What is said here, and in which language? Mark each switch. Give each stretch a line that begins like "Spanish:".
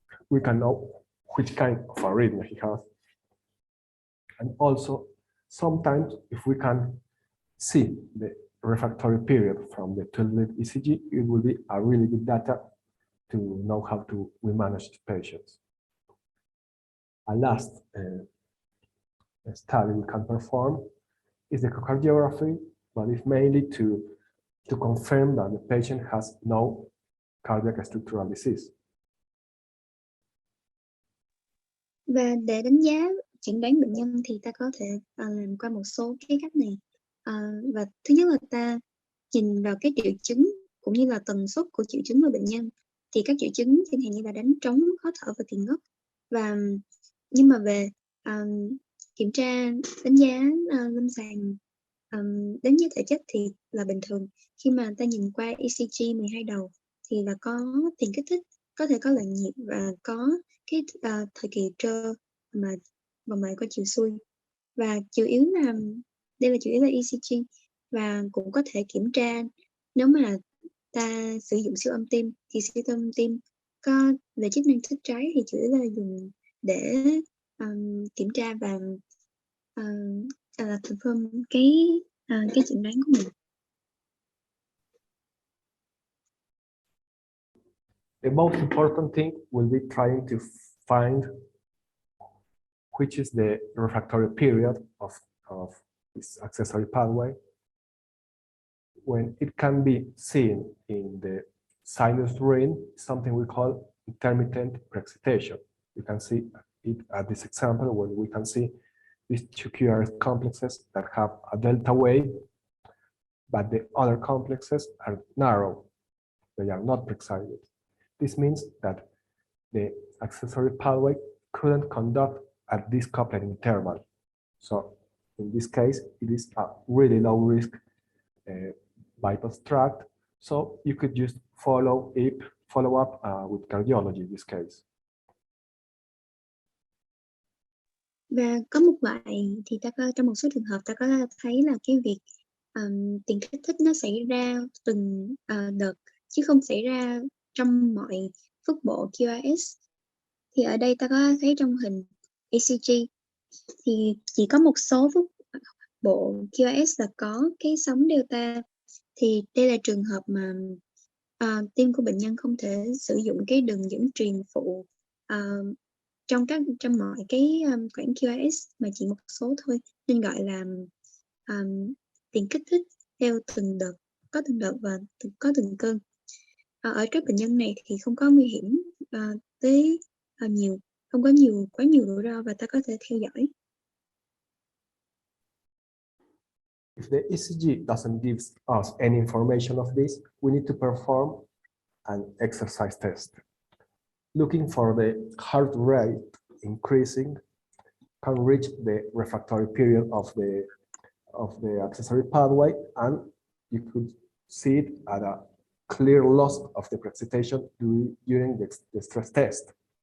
English: We can know which kind of arrhythmia he has. And also, sometimes if we can see the refractory period from the 12-lead ECG, it will be a really good data to know how we manage the patients. A last study we can perform is echocardiography, but it's mainly to confirm that the patient has no cardiac structural disease.
Vietnamese: Và để đánh giá chẩn đoán bệnh nhân thì ta có thể làm qua một số cái cách này. Và thứ nhất là ta nhìn vào cái triệu chứng cũng như là tần suất của triệu chứng của bệnh nhân. Thì các triệu chứng chẳng hạn như là đánh trống, khó thở và tiền ngất. Nhưng mà về kiểm tra, đánh giá lâm sàng, đánh giá thể chất thì là bình thường. Khi mà ta nhìn qua ECG 12 đầu thì là có tiền kích thích, có thể có loạn nhịp và có cái thời kỳ trơ mà vòng mạch qua chiều xuôi. Và chủ yếu là đây là chủ yếu là ECG, và cũng có thể kiểm tra nếu mà ta sử dụng siêu âm tim thì siêu âm tim có về chức năng thất trái thì chủ yếu là dùng để kiểm tra và confirm cái chẩn đoán của mình.
English: The most important thing will be trying to find which is the refractory period of this accessory pathway. When it can be seen in the sinus ring, something we call intermittent preexcitation. You can see it at this example where we can see these two QRS complexes that have a delta wave, but the other complexes are narrow. They are not preexcited. This means that the accessory pathway couldn't conduct at this coupling interval. So in this case, it is a really low risk bypass tract. So you could just follow up with cardiology in this case.
Vietnamese: Và có một loại thì ta có, trong một số trường hợp ta có thấy là cái việc tiền kích thích nó xảy ra từng đợt chứ không xảy ra trong mọi phức bộ QRS. Thì ở đây ta có thấy trong hình ECG thì chỉ có một số phức bộ QRS là có cái sóng delta. Thì đây là trường hợp mà tim của bệnh nhân không thể sử dụng cái đường dẫn truyền phụ trong mọi cái khoảng QRS mà chỉ một số thôi, nên gọi là tiền kích thích theo từng đợt, có từng đợt và có từng cơn. Ở các bệnh nhân này thì không có nguy hiểm tới nhiều, không có quá nhiều rủi ro và ta có thể theo dõi.
English: If the ECG doesn't give us any information of this, we need to perform an exercise test. Looking for the heart rate increasing can reach the refractory period of the accessory pathway, and you could see it at a clear loss of the preexcitation during the stress test.